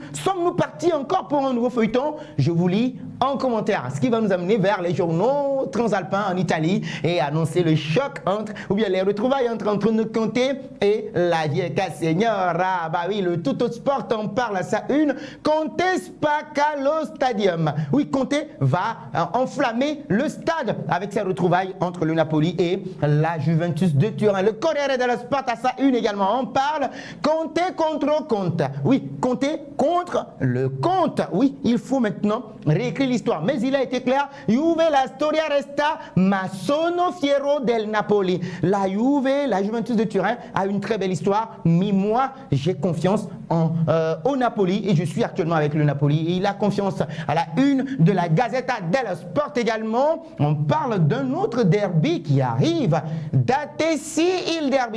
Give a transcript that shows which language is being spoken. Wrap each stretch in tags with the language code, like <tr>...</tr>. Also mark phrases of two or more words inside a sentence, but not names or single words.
<fr>Sommes-nous partis encore pour un nouveau feuilleton? Je vous lis en commentaire, ce qui va nous amener vers les journaux transalpins en Italie et annoncer le choc ou bien les retrouvailles entre Antonio Conte et la Vieca Signora. Bah oui, le Tutto Sport en parle à sa une.</fr> <it>Conte spacca lo stadium.</it> <fr>Oui, Conte va enflammer le stade avec ses retrouvailles entre le Napoli et la Juventus de Turin. Le Corriere dello Sport à sa une également en parle. Conte contre Conte. Oui, Conte contre le Conte. Oui, il faut maintenant réécrire l'histoire. Mais il a été clair.</fr> <it>Juve, la storia resta, ma sono fiero del Napoli.</it> <fr>La Juve, la Juventus de Turin a une très belle histoire. Mais moi, j'ai confiance au Napoli et je suis actuellement avec le Napoli. Et il a confiance à la une de la Gazzetta dello Sport également. On parle d'un autre derby qui arrive.</fr> <it>Dateci il derby.</it>